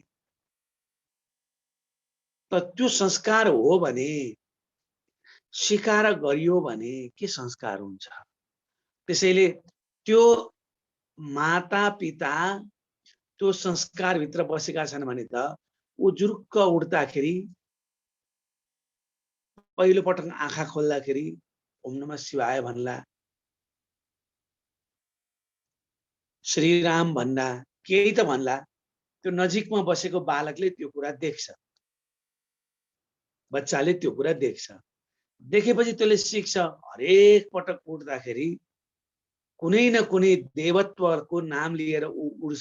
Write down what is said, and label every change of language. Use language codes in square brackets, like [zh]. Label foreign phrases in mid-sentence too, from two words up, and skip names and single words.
[ne] त त्यो संस्कार हो भने, स्वीकार गरियो भने के संस्कार हुन्छ। त्यसैले त्यो माता पिता त्यो संस्कार भित्र बसेका छन् भने त ऊ जुरुक्क उठ्दाखेरि पहिलो पटक आँखा खोल्दाखेरि [sa] ओम नमः शिवाय [ne] भन्ला, श्रीराम भन्ला, केही त भन्ला। त्यो नजिकमा बसेको बालकले त्यो कुरा देख्छ, बच्चाले त्यो कुरा देख्छ। देखेपछि त्यसले सिक्छ। हरेक पटक उठ्दाखेरि कुनै न कुनै देवत्वको नाम लिएर ऊ उड्छ।